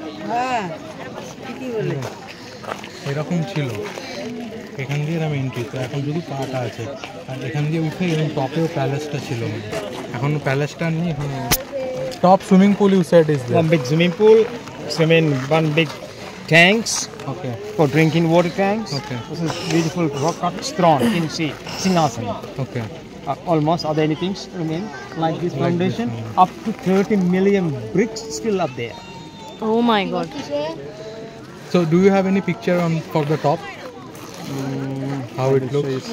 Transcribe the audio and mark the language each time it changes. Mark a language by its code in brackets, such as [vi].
[bn] হ্যাঁ ঠিকই বলে। এরকম ছিল, এখান দিয়ে এরকম এন্ট্রি, তো এখন শুধু পাটা আছে। আর এখান দিয়ে উঠে এবং টপেও প্যালেসটা ছিল, এখন প্যালেসটা নেই। এখন [en] Top swimming pool you said is one big swimming pool, one big tanks okay for drinking water tanks. Okay. This is beautiful rock cut throne. You can see Singhasan. Okay Almost. Are there any things remain like this foundation? Up to 30 million bricks still up there. Oh my God so do you have any picture on for the top how it look?